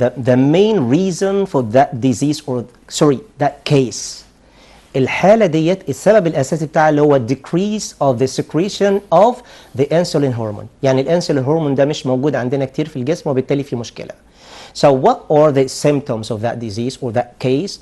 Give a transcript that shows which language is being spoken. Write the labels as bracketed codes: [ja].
[en] The main reason for that disease or sorry that case [ar] الحالة ديت السبب الأساسي بتاعها اللي هو [en] decrease of the secretion of the insulin hormone. [ar] يعني الانسولين هرمون ده مش موجود عندنا كتير في الجسم وبالتالي في مشكلة. [en] So what are the symptoms of that disease or that case?